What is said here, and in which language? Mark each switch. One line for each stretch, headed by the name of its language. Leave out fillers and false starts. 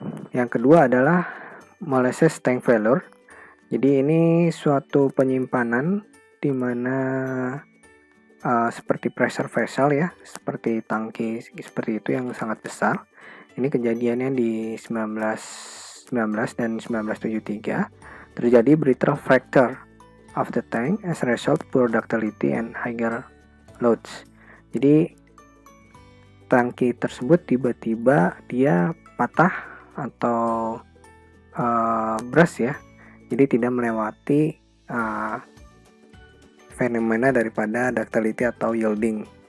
Indonesian: Yang kedua adalah molasses tank failure. Jadi ini suatu penyimpanan di mana seperti pressure vessel ya, seperti tangki seperti itu yang sangat besar. Ini kejadiannya di 1919 dan 1973. Terjadi
English: brittle fracture of the tank as a result poor ductility and higher loads.
Indonesian: Jadi tangki tersebut tiba-tiba dia patah atau burst ya. Jadi tidak melewati fenomena daripada ductility atau yielding.